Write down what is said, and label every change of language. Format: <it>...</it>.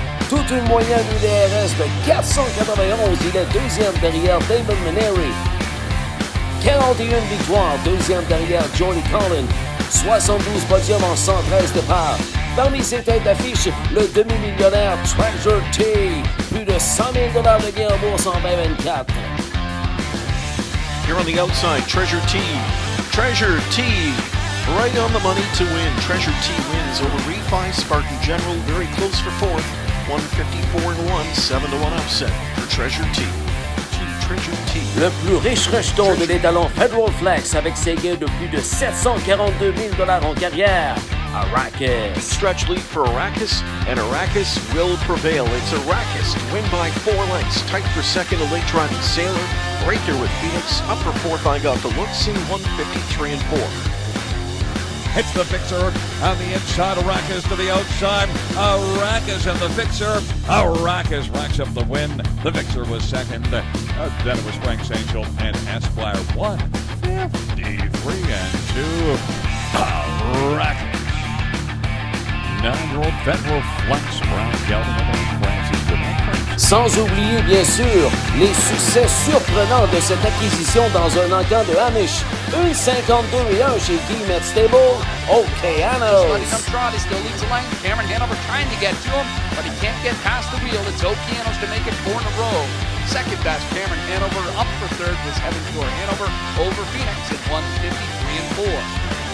<fr>Toute une moyenne UDRS de 491, il est deuxième derrière David Maneri. 41 victoires, deuxième derrière Johnny Collin. 72 podiums en 113 départs. Parmi ses têtes d'affiche, le demi-millionnaire Treasure T. Plus de $100 000 de gain en bourse en 2024.</fr> <en>Here on the outside, Treasure T. Treasure T, right on the money to win. Treasure T wins over Refi Spartan General, very close for fourth. 154-1, 7-1 upset for Treasure T. Treasure T.</en> <fr>Le plus riche rejeton de l'étalon Federal Flex avec ses gains de plus de $742 000 en carrière.</fr> <en>Arrakis. Stretch lead for Arrakis, and Arrakis will prevail. It's Arrakis to win by 4 lengths. Tight for second, a late driving Sailor. Right there with Phoenix. Upper fourth, I got the looks in 153 and 4. It's the Fixer on the inside. Arrakis to the outside. Arrakis and the Fixer. Arrakis racks up the win. The Fixer was second. Then it was Frank's Angel and Esquire 153 and 2. Arrakis. 9-year-old Federal Flex, Brown Gelding and Francis Guillemette.</en> <fr>Sans oublier, bien sûr, les succès surprenants de cette acquisition dans un encamp de Amish. 1,52-1 chez Guillemette Stable, Okeanos.</fr> <en>Letting him trot, he still leads the lane. Cameron Hanover trying to get to him, but he can't get past the wheel. It's Okeanos to make it 4 in a row. Second best, Cameron Hanover. Up for third was Heaven Tour Hanover over Phoenix at 153 and 4.</en>